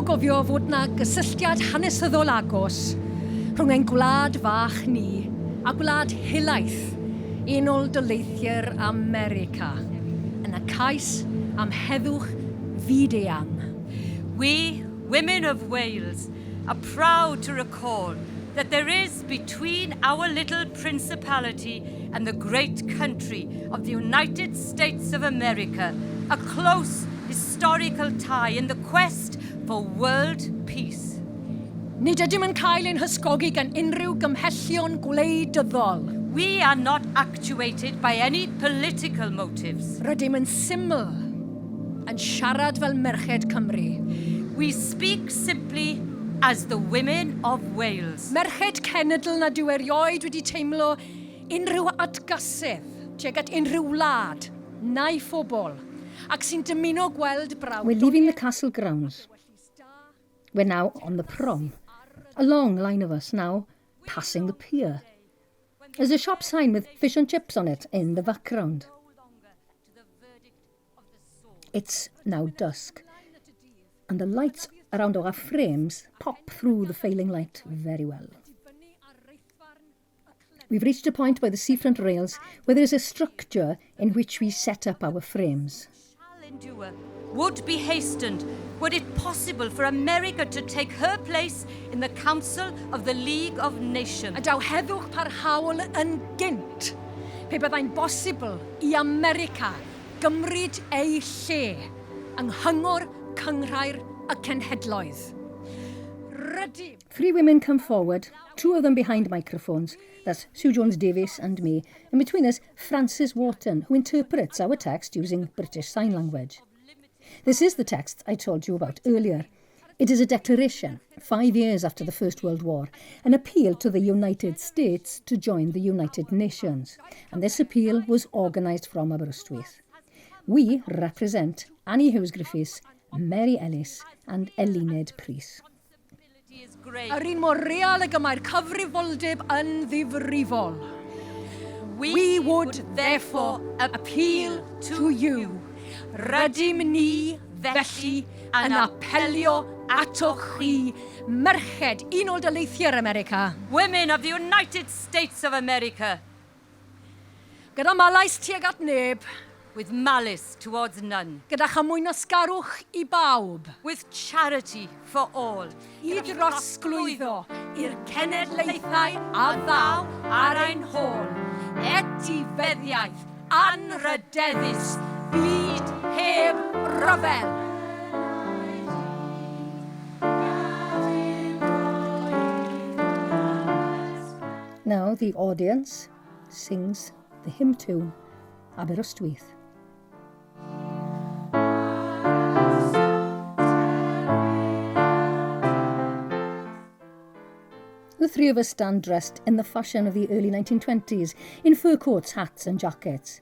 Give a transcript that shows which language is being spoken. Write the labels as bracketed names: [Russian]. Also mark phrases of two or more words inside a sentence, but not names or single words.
[Welsh] gofio fod na gysylltiad hanesyddol agos rhwng ein gwlad fach ni a gwlad helaeth Unol Daleithiau'r America yn y cais am heddwch fyd-eang. [English] We, women of Wales, are proud to recall that there is between our little principality and the great country of the United States of America a close historical tie in the quest for world peace. [Welsh] Nid ydym yn cael ein hysgogi gan unrhyw gymhellion gwleidyddol. [English] We are not actuated by any political motives. [Welsh] Rydym yn syml yn siarad fel merched Cymru. [English] We speak simply as the women of Wales. [Welsh] Merched cenedl nad yw erioed wedi teimlo unrhyw atgasedd tuag at unrhyw wlad neu phobl ac sy'n dymuno gweld brawd. [English] We're leaving the castle grounds. We're now on the prom. A long line of us now passing the pier. There's a shop sign with fish and chips on it in the background. It's now dusk, and the lights around our frames pop through the failing light very well. We've reached a point by the seafront rails where there is a structure in which we set up our frames. Would be hastened, were it possible for America to take her place in the Council of the League of Nations. [Welsh] A daw heddwch parhaol yn gynt pe byddai'n bosibl I America gymryd ei lle yng nghyngor cynghrair y cenhedloedd. Rydym. [English] 3 women come forward, 2 of them behind microphones. That's Sue Jones-Davies and me. And between us, Frances Wharton, who interprets our text using British Sign Language. This is the text I told you about earlier. It is a declaration, 5 years after the First World War, an appeal to the United States to join the United Nations. And this appeal was organised from Aberystwyth. We represent Annie Hughes-Griffiths, Mary Ellis and Eluned Pris. [Welsh] Yr un mor real y gymai'r cyfrifoldeb yn ddifrifol. [English] We would therefore appeal to you. [Welsh] Rydym ni felly yn apelio atoch chi, merched Unol Daleithiau'r America. [English] Women of the United States of America. [Welsh] Gyda malais tuag at neb. [English] With malice towards none. [Welsh] Gyda chamwyn osgarwch I bawb. [English] With charity for all. [Welsh] I drosglwyddo i'r cenedlaethau a ddaw ar ein hôl. Etifeddiaeth anrydeddus byd heb ryfel. [English] Now the audience sings the hymn tune, Aberystwyth. The 3 of us stand dressed in the fashion of the early 1920s, in fur coats, hats and jackets.